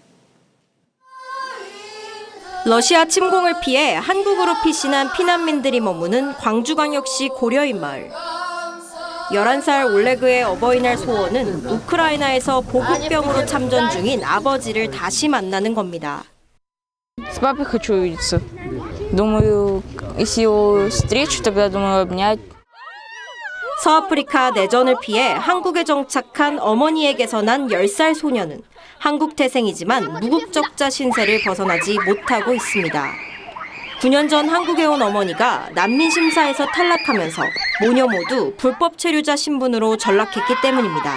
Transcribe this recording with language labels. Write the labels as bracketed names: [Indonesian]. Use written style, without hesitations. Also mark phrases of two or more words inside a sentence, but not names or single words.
[Korean] 러시아 침공을 피해 한국으로 피신한 피난민들이 머무는 광주광역시 고려인 마을. 11살 올레그의 어버이날 소원은 우크라이나에서 보급병으로 참전 중인 아버지를 다시 만나는 겁니다. [Russian] С папой хочу увидеться. Думаю, если его встречу, тогда думаю обнять. [Korean] 서아프리카 내전을 피해 한국에 정착한 어머니에게서 난 10살 소녀는 한국 태생이지만 무국적자 신세를 벗어나지 못하고 있습니다. 9년 전 한국에 온 어머니가 난민 심사에서 탈락하면서 모녀 모두 불법 체류자 신분으로 전락했기 때문입니다.